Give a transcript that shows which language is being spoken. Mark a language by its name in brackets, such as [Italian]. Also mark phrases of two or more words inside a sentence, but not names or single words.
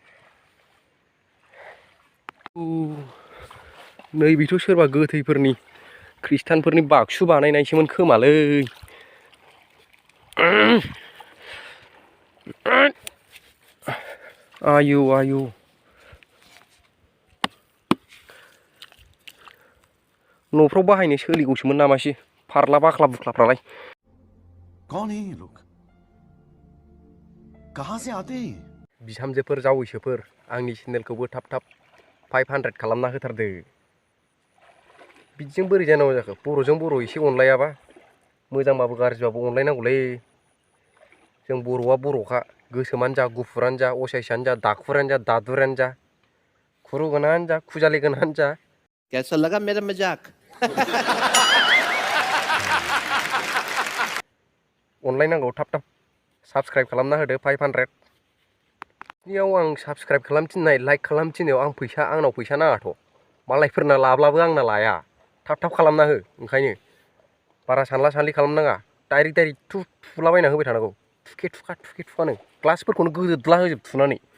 [Bodo] नैबेथ' सोरबा गोथैफोरनि खृष्टानफोरनि बाक्सु बानायनायसोमोन खोमालै आयु न'फ्राव बाहायनो सोलिगौसोमोन नामासि फारला बाख्ला बुख्लाफ्रालाय [Hindi] कौन है ये लोग कहां से आते हैं [Bodo] बिहामजोफोर जावैसोफोर आंनि चेनेलखौबो थाब 500 खालामना होथारदो बिदिजों बोरै जानांगौ जाखो बर'जों बर' एसे अनलायाबा मोजांबाबो गाज्रिबाबो अनलायनांगौलै जों बर'आ बर'खा गोसोमानो जा गुफुरानो जा असाइसानो जा दाखुरानो जा दादुरानो जा खुरु गोनाङानो जा खुजालि गोनाङानो जा [Hindi] कैसा लगा मेरा मजाक [Bodo] अनलायनांगौ थाब साबस्क्राइब खालामना होदो 500 नियाव आं साबस्क्राइब खालामथिननाय लाइक खालामथिननायाव आंनाव फैसा नाङाथ' मालायफोरना लाब्लाबो आंना लाया थाब खालामना हो ओंखायनो बारा सानला सानलि खालामनाङा डाइरेक्ट थुलाबायना होबाय थानांगौ थुखे थुखानो ग्लासफोरखौनो गोदोदला होजोब थुनानै